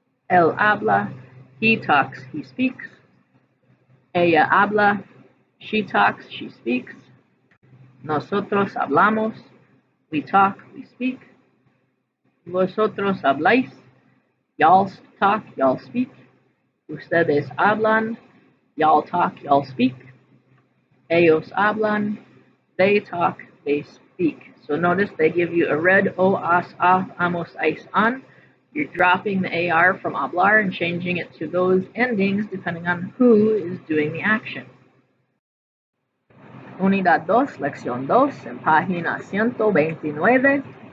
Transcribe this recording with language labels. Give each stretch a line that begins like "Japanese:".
Spanish: Él habla,
English: he talks, he speaks.
Spanish: Ella habla,
English: she talks, she speaks.
Spanish: Nosotros hablamos,
English: we talk, we speak.
Spanish: Vosotros habláis,
English: y'all talk, y'all speak.
Spanish: Ustedes hablan,
English: y'all talk, y'all speak.
Spanish: Ellos hablan,
English: they talk, they speak. So notice they give you a red o, as, af, amos, ais, an. You're dropping the AR from hablar and changing it to those endings depending on who is doing the action.
Spanish: Unidad 2, lección 2, en página 129.